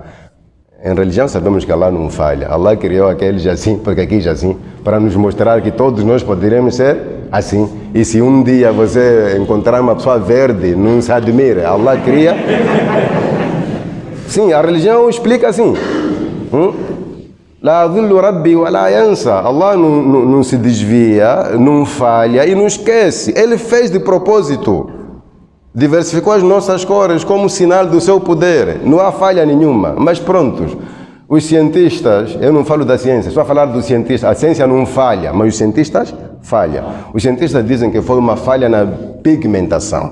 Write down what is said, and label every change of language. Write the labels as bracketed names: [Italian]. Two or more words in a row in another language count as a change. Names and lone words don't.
[Portuguese] Em religião sabemos que Allah não falha. Allah criou aqueles assim, porque aqui já assim, para nos mostrar que todos nós poderíamos ser assim. E se um dia você encontrar uma pessoa verde, não se admire. Allah cria. Sim, a religião explica assim. [Arabic] لا يضل ربي ولا ينسى. [Portuguese] Allah não se desvia, não falha e não esquece. Ele fez de propósito. Diversificou as nossas cores como sinal do seu poder. Não há falha nenhuma. Mas prontos, os cientistas, eu não falo da ciência, estou a falar dos cientistas. A ciência não falha, mas os cientistas falham. Os cientistas dizem que foi uma falha na pigmentação.